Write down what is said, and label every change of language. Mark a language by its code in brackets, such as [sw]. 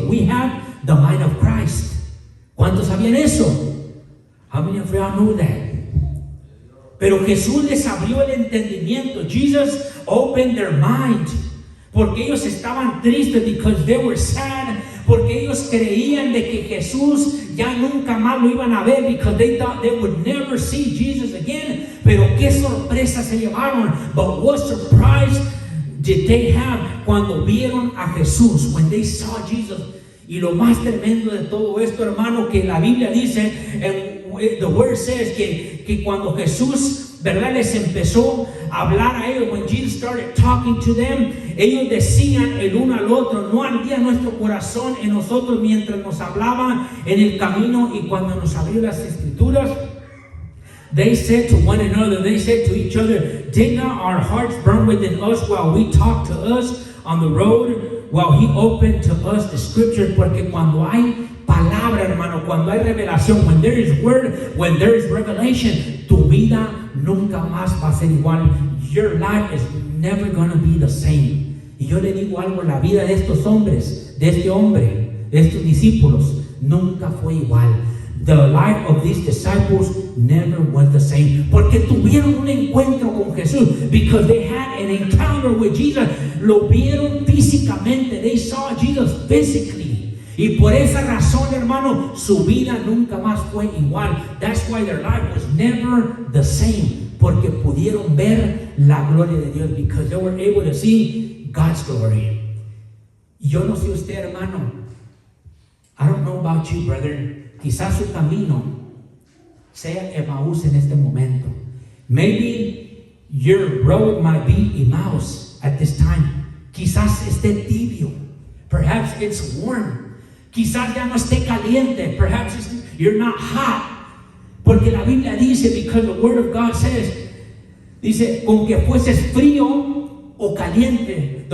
[en] We have the mind of Christ. [es] ¿Cuántos sabían eso? [en] How many of y'all know that? [es] Pero Jesús les abrió el entendimiento. [en] Jesus opened their mind. [es] Porque ellos estaban tristes, [en] because they were sad. [es] Porque ellos creían de que Jesús ya nunca más lo iban a ver, [en] because they thought they would never see Jesus again. [es] Pero qué sorpresa se llevaron. [en] But what surprise did they have [es] cuando vieron a Jesús, [en] when they saw Jesus? [es] Y lo más tremendo de todo esto, hermano, que la Biblia dice, [en] the word says [es] que cuando Jesús, ¿verdad?, les empezó a hablar a ellos, [en] when Jesus started talking to them, [es] ellos decían el uno al otro, no ardía nuestro corazón en nosotros mientras nos hablaba en el camino y cuando nos abrió las escrituras. [en] They said to one another, they said to each other, did not our hearts burn within us while we talked to us on the road, while he opened to us the scriptures? [es] Porque cuando hay palabra, hermano, cuando hay revelación, [en] when there is word, when there is revelation, [es] tu vida nunca más va a ser igual. [en] Your life is never gonna be the same. [es] Y yo le digo algo, la vida de estos hombres, de este hombre, de estos discípulos, nunca fue igual. [en] The life of these disciples never was the same. [es] Porque tuvieron un encuentro con Jesús. [en] Because they had an encounter with Jesus. [es] Lo vieron físicamente. [en] They saw Jesus physically. [es] Y por esa razón, hermano, su vida nunca más fue igual. [en] That's why their life was never the same. [es] Porque pudieron ver la gloria de Dios. [en] Because they were able to see God's glory. [es] Yo no sé usted, hermano. [en] I don't know about you, brother. [es] Quizás su camino sea Emmaus en este momento. [en] Maybe your road might be Emmaus at this time. [es] Quizás esté tibio. [en] Perhaps it's warm. [es] Quizás ya no esté caliente. [en] Perhaps you're not hot. [es] Porque la Biblia dice, [en] because the word of God says, [es] dice, con que fueses frío o caliente.